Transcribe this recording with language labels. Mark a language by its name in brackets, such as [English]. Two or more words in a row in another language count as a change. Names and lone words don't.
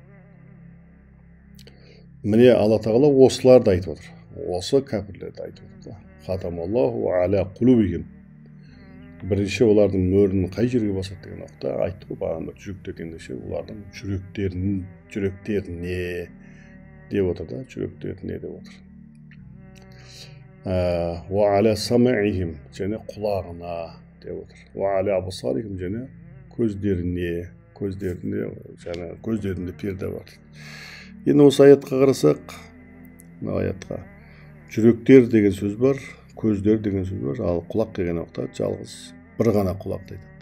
[Kazakh] Міне Алла Тағала осыларды айтып отыр. Осы кәпірлерді айтып отыр. [Arabic] ختم الله على قلوبهم. [Kazakh] Бірінші олардың мөрін қай жерге басады деген уақытта айтты ғой, бағана жүректер дегенше олардың жүректеріне деп отыр да, жүректеріне деп отыр. [Arabic] وعلى سمعهم, [Kazakh] және құлағына деп отыр. [Arabic] وعلى أبصارهم, [Kazakh] және көздерінде перде бар. Енді осы аятқа қарасақ, аятқа жүректер деген сөз бар, көздер деген сөз бар, ал құлақ деген уақытта жалғыз бір ғана құлақты айтады.